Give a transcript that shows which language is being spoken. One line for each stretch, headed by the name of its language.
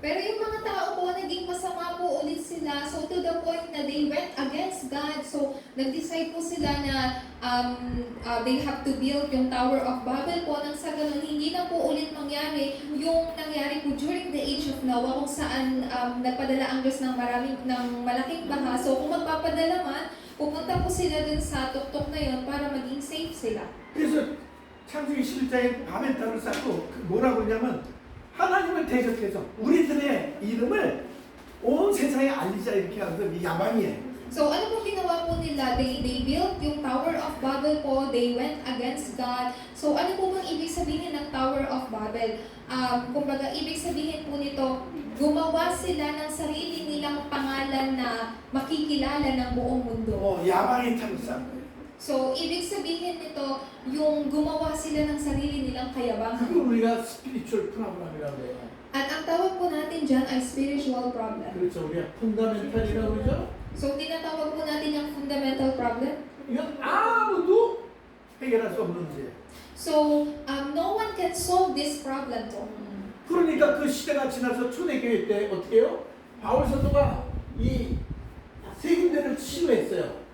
Filipino: Pero yung mga tao po, naging masama po ulit sila.
English: So to the point na they went against God.
Filipino: So nag-decide po sila na
English: they have to build
Filipino: yung Tower of Babel po. Nang sa ganun, hindi na po ulit mangyari yung nangyari po during the age of Noah kung saan nagpadala ang Diyos ng malaking baha. So kung magpapadala man, pupunta po sila dun sa tuktok na yun para maging safe sila.
Korean: 그래서 창세기 11장에 바벨탑을 쌓고 뭐라고 그러냐면 하나님을 대적해서 우리들의 이름을 온 세상에 알리자 이렇게 하면서 야망이에요.
Filipino: So ano po ginawa po nila?
English: They built yung Tower of Babel po. They went against God.
Filipino: So ano po bang ibig sabihin ng Tower of Babel? Kumbaga ibig sabihin po nito, gumawa sila ng sarili nilang pangalan na makikilala ng buong mundo.
Korean: 야망의 탑을 쌓은 거예요.
Filipino: So, ibig sabihin nito, yung gumawa sila ng sarili nilang kayabangan.
Korean: 그걸 우리가 스피리추얼 프로그램이라고 해요.
Filipino: At ang tawag po natin dyan ay spiritual problem.
Korean: 그렇죠. 우리가 펀다멘탈이라고 그러죠.
Filipino: So, tinatawag po natin yung fundamental problem.
Korean: 이건 아무도 해결할 수 없는 문제예요.
English: So, no one can solve this problem po.
Korean: 그러니까 그 시대가 지나서 초대교회 때 어떻게 해요? 바울 사도가 이 세균들을 치유했어요.